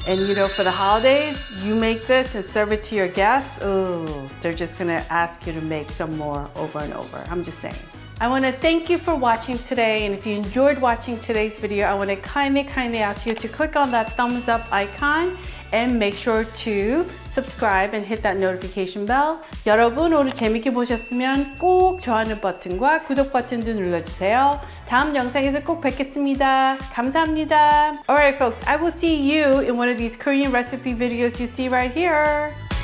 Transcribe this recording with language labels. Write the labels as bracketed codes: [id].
[en] And you know, for the holidays, you make this and serve it to your guests. Oh, they're just gonna ask you to make some more over and over. I'm just saying. I want to thank you for watching today, and if you enjoyed watching today's video, I want to kindly ask you to click on that thumbs up icon and make sure to subscribe and hit that notification bell. [ko] 여러분 오늘 재밌게 보셨으면 꼭 좋아하는 버튼과 구독 버튼도 눌러주세요. 다음 영상에서 꼭 뵙겠습니다. 감사합니다. [en] Alright folks, I will see you in one of these Korean recipe videos you see right here.